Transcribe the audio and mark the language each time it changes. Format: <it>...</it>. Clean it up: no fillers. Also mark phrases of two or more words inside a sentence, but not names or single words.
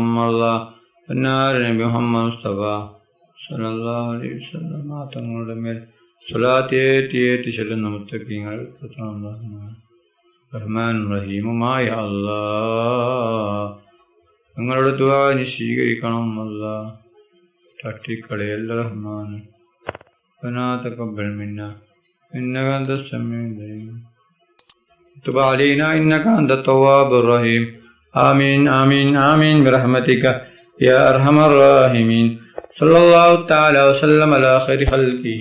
<ml>പൊന്നാര നബി മുഹമ്മദ് മുസ്തഫ</ml> <ar>صلى الله عليه وسلم</ar> <ml>തങ്ങളുടെ മേൽ സ്വലാത്ത് ഏറ്റി ചൊല്ലുന്ന മുത്തഖീങ്ങളിൽ ഉൾപ്പെടുത്തണം. റഹ്മാൻ റഹീമുമായ ഞങ്ങളുടെ ദുആ നീ സ്വീകരിക്കണം. തട്ടിക്കളയല്ല റഹ്മാൻ.</ml> <ar>ربنا تقبل منا إنك أنت السميع العليم تب علينا إنك أنت التواب الرحيم آمين آمين آمين برحمتك يا أرحم الراحمين صلى الله تعالى وسلم على خير خلقه</ar>